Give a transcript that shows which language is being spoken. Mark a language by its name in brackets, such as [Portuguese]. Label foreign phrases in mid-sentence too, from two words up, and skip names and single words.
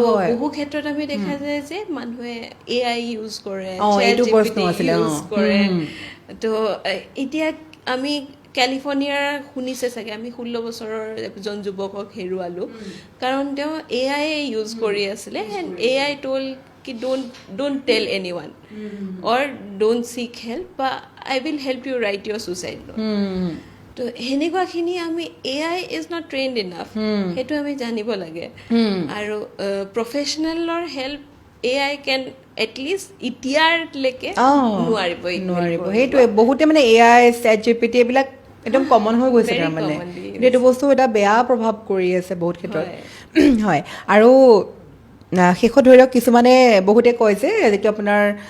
[Assamese] বহু ক্ষেত্ৰত আমি দেখা যায় যে মানুহে AI ইউজ কৰে ইউজ কৰে তো এতিয়া আমি কেলিফৰ্ণিয়াৰ শুনিছে চাগে আমি 16 বছৰৰ এজন যুৱকক হেৰুৱালোঁ কাৰণ তেওঁ AI ইউজ কৰি আছিলে এণ্ড AI ট'ল কি [English] don't tell anyone or don't seek help [Assamese] বা [English] I will help you write your suicide note [Assamese] তো সেনেকুৱাখিনি আমি [English] AI is not trained enough [Assamese] সেইটো আমি জানিব লাগে আৰু [English] professional help AI can at least [Assamese] এতিয়ালৈকে নোৱাৰিব সেইটোৱে বহুতে মানে AI ChatGPT এইবিলাক একদম কমন হৈ গৈছে তাৰমানে এইটো বস্তু এটা বেয়া প্ৰভাৱ কৰি আছে বহুত ক্ষেত্ৰত হয় আৰু শেষত ধৰি লওক কিছুমানে বহুতে কয় যে যিটো আপোনাৰ